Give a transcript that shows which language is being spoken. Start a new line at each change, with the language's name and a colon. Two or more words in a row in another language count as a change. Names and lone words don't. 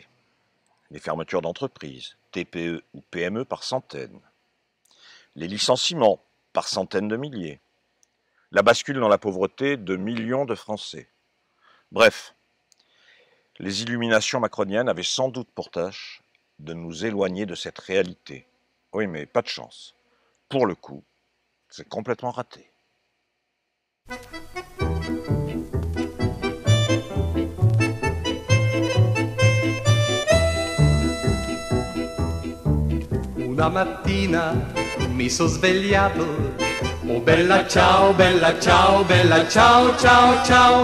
French: Les fermetures d'entreprises, TPE ou PME par centaines, les licenciements par centaines de milliers, la bascule dans la pauvreté de millions de Français. Bref, les illuminations macroniennes avaient sans doute pour tâche de nous éloigner de cette réalité. Oui, mais pas de chance. Pour le coup, c'est complètement raté.
Italian: Una mattina mi sono svegliato, oh bella ciao, bella ciao, bella ciao, ciao, ciao.